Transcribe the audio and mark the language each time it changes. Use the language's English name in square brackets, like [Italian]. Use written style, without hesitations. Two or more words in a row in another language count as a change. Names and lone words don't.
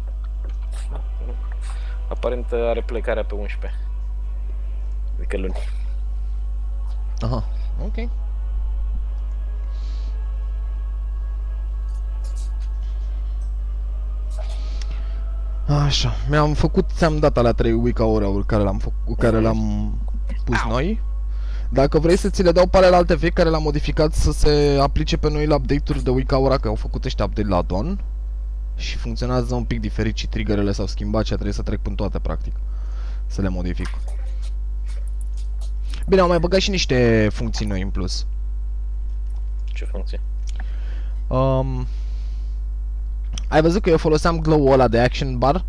[Romanian] Aparent are plecarea pe 11. Adică luni. Aha, ok. Așa, mi-am făcut, ți-am dat alea 3 [English] week hour- [Romanian] uri care le-am pus noi. Dacă vrei să ți le dau pe alelalte vechi care le-am modificat să se aplice pe noi la update-uri de [English] week hour, [Romanian] că au făcut ăștia update la Dawn. Și funcționează un pic diferit și triggerele s-au schimbat și trebuie să trec până toate, practic. Să le modific. Bine, am mai băgat și niște funcții noi în plus. Ce funcție? Ai văzut că eu foloseam glow-ul ăla de [English] action bar?